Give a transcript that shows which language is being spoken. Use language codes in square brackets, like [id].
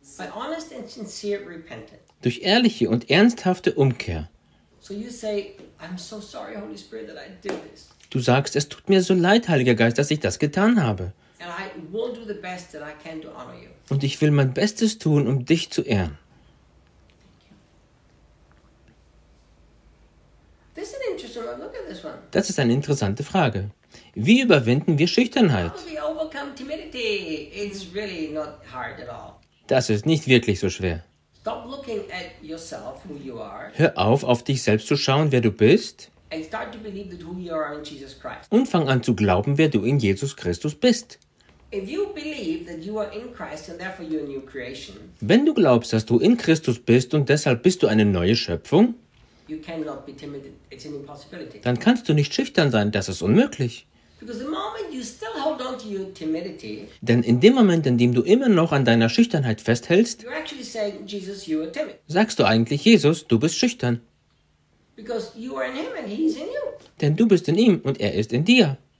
[en] By honest and sincere repentance. [de] Durch ehrliche und ernsthafte Umkehr. [en] So you say, I'm so sorry, Holy Spirit, that I did this. [de] Du sagst, es tut mir so leid, Heiliger Geist, dass ich das getan habe. [en] And I will do the best that I can to honor you. [de] Und ich will mein Bestes tun, um dich zu ehren. [en] This is an interesting one. Look at this one. [de] Das ist eine interessante Frage. Wie überwinden wir Schüchternheit? [en] How do we overcome timidity? It's really not hard at all. [de] Das ist nicht wirklich so schwer. [en] Stop looking at yourself, who you are. [de] Hör auf dich selbst zu schauen, wer du bist. [en] And start to believe that who you are in Jesus Christ. [de] Und fang an zu glauben, wer du in Jesus Christus bist. [en] If you believe that you are in Christ and therefore you're a new creation. [de] Wenn du glaubst, dass du in Christus bist und deshalb bist du eine neue Schöpfung, [en] you cannot be timid. It's an impossibility. [de] Dann kannst du nicht schüchtern sein, das ist unmöglich. [en] Because the moment you still hold on to your timidity, [de] denn in dem Moment, in dem du immer noch an deiner Schüchternheit festhältst, [en] you're actually saying, Jesus, you are timid. [de] Sagst du eigentlich, Jesus, du bist schüchtern. [en] Because you are in him and he's in you. [de] Denn du bist in ihm und er ist in dir.